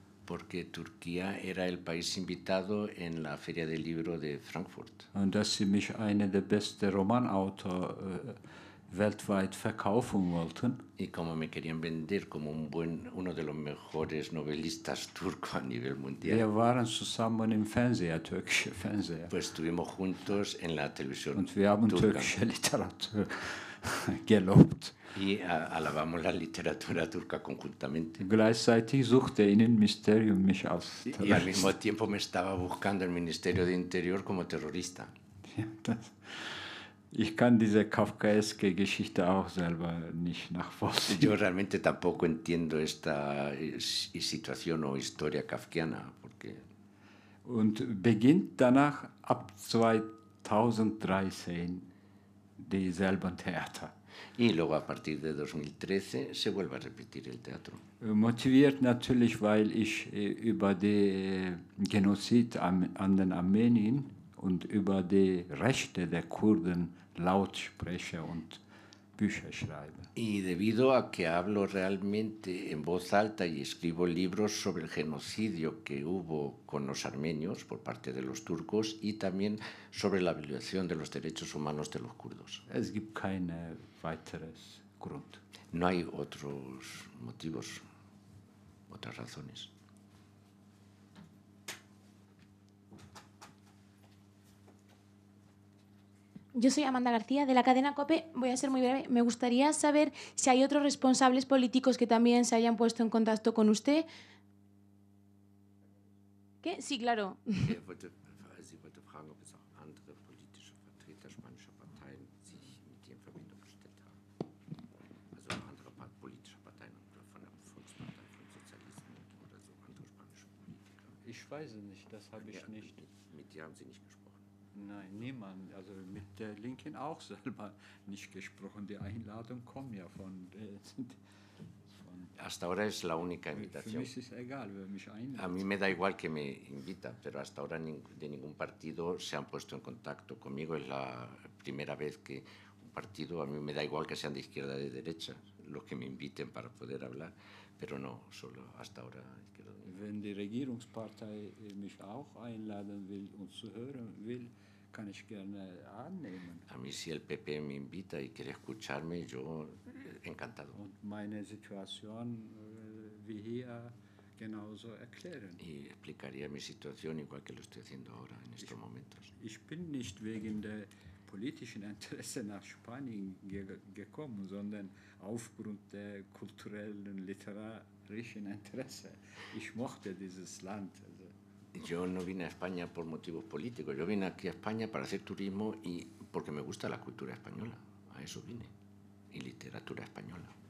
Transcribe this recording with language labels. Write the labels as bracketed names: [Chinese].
[Spanish] Porque Turquía era el país invitado en la Feria del Libro de Frankfurt. [German] Und dass sie mich einer der besten Romanautor weltweit verkaufen wollten. [Spanish] Y como me querían vender como uno de los mejores novelistas turcos a nivel mundial. [German] Wir waren zusammen im Fernseher, türkische Fernseher. [Spanish] Pues estuvimos juntos en la televisión. [German] Und wir haben [Spanish] turca. [German] türkische Literatur gelobt. [Spanish] Y alabamos la literatura turca conjuntamente. [German] Gleichzeitig suchte Innenministerium mich als [Spanish] Y al mismo tiempo me estaba buscando el Ministerio de Interior como terrorista. [German] Ich kann diese kafkaeske Geschichte auch selber nicht nachvollziehen. [Spanish] Yo realmente tampoco entiendo esta situación o historia kafkiana. Porque [German] Und beginnt danach ab 2013 dieselben Theater. [Spanish] Y luego a partir de 2013 se vuelve a repetir el teatro. [German] Motiviert natürlich, weil ich über den Genozid an den Armenien und über die Rechte der Kurden laut spreche und Bücher schreibe. [Spanish] Y debido a que hablo realmente en voz alta y escribo libros sobre el genocidio que hubo con los armenios por parte de los turcos y también sobre la violación de los derechos humanos de los kurdos. [German] Es gibt keine weiteres Grund. [Spanish] No hay otros motivos, otras razones. Yo soy Amanda García, de la cadena COPE. Voy a ser muy breve. Me gustaría saber si hay otros responsables políticos que también se hayan puesto en contacto con usted. ¿Qué? Sí, claro. [German] Sie wollte fragen, ob es auch andere politische Vertreter spanischer Parteien sich mit ihr in Verbindung gestellt haben. Also andere politische Parteien von der Volkspartei, von Sozialisten oder so, andere spanische Politiker. Ich weiß es nicht, das habe ich nicht. Mit dir haben Sie nicht gesprochen? Nein, niemand. Also mit der Linken auch selber nicht gesprochen. Die Einladung kommt ja von [Spanish] Hasta ahora es la única invitación. [German] Für mich ist egal, wer mich einlädt. [Spanish] A mí me da igual que me invitan, pero hasta ahora de ningún partido se han puesto en contacto conmigo. Es la primera vez que un partido, a mí me da igual que sean de izquierda o de derecha, los que me inviten para poder hablar, pero no, solo hasta ahora izquierda. [German] Wenn die Regierungspartei mich auch einladen will und zu hören will, kann ich gerne annehmen. [Spanish] A mí si el PP me invita y quiere escucharme, yo encantado. [German] Und meine Situation wie hier genauso erklären. [Spanish] Y explicaría mi situación igual que lo estoy haciendo ahora en estos momentos. [German] Ich bin nicht wegen der politischen Interesse nach Spanien gekommen, sondern aufgrund der kulturellen, literarischen Interesse. Ich mochte dieses Land. [Spanish] Yo no vine a España por motivos políticos, yo vine aquí a España para hacer turismo y porque me gusta la cultura española, a eso vine, y literatura española.